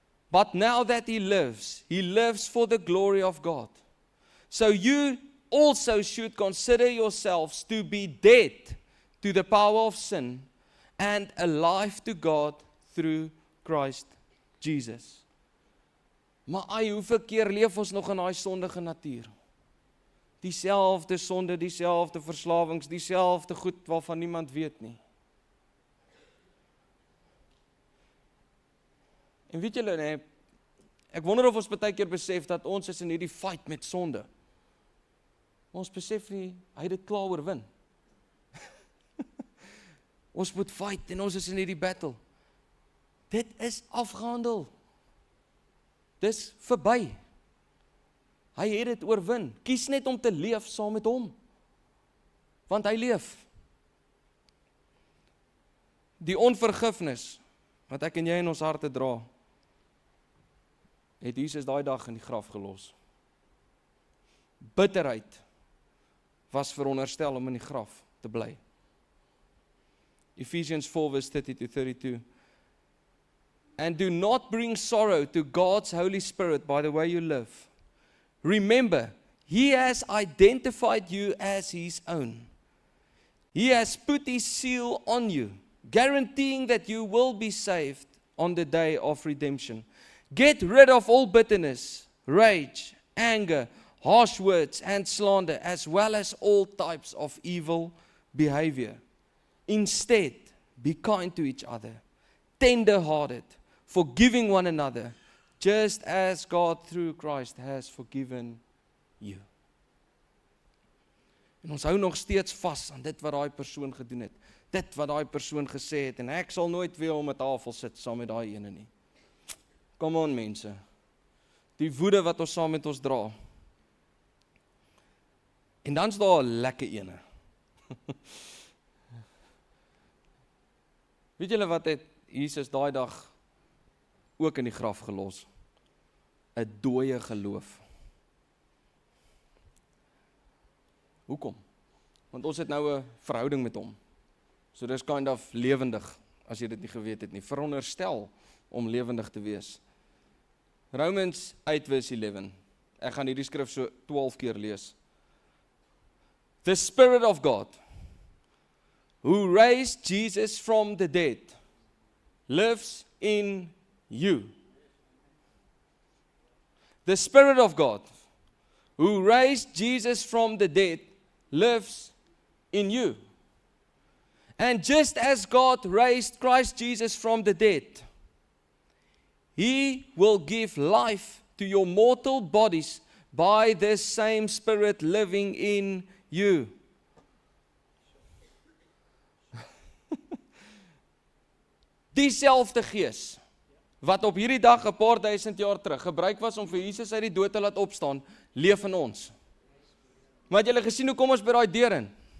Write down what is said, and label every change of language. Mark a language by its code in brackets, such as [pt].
[en] But now that he lives for the glory of God. So you also should consider yourselves to be dead to the power of sin and alive to God through Christ Jesus. [af] Maar hoeveel keer leef ons nog in daai sondige natuur? Dieselfde sonde, dieselfde verslawings, dieselfde goed waarvan niemand weet nie. En weet julle, nee, ek wonder of ons baie keer besef dat ons is in hierdie fight met sonde. Ons besef nie, hy het dit klaar oorwin. Ons moet fight en ons is in hierdie battle. Dit is afgehandel. Dis verby. Hy het dit oorwin. Kies net om te leef saam met hom. Want hy leef. Die onvergifnis wat ek en jy in ons harte dra, het Jesus daai dag in die graf gelos. Bitterheid was veronderstel om in die graf te bly. [en] Ephesians 4 verse 30-32. And do not bring sorrow to God's Holy Spirit by the way you live. Remember, He has identified you as His own. He has put His seal on you, guaranteeing that you will be saved on the day of redemption. Get rid of all bitterness, rage, anger, harsh words, and slander, as well as all types of evil behavior. Instead, be kind to each other, tender-hearted, forgiving one another, just as God through Christ has forgiven you. [af] En ons hou nog steeds vas aan dit wat daai persoon gedoen het, dit wat daai persoon gesê het, en ek sal nooit weer om 'n tafel sit saam met daai ene nie. [en] Come on [af] mense, die woede wat ons saam met ons dra. En dan's daar 'n lekker ene. Weet julle wat het Jesus daai dag ook in die graf gelos? 'n dooie geloof. Hoekom? Want ons het nou 'n verhouding met hom. So dis [en] kind of [af] lewendig, as jy dit nie geweet het nie. Veronderstel om lewendig te wees. [en] Romans 8 verse 11. [af] Ek gaan hierdie skrif so 12 keer lees. [en] The Spirit of God, who raised Jesus from the dead, lives in you. The Spirit of God, who raised Jesus from the dead, lives in you. And just as God raised Christ Jesus from the dead, He will give life to your mortal bodies by this same Spirit living in you. [af] Dieselfde Gees wat op hierdie dag 'n paar duisend jaar terug gebruik was om vir Jesus uit die dood te laat opstaan, leef in ons. Maar het julle gesien hoe kom ons by daai deur in?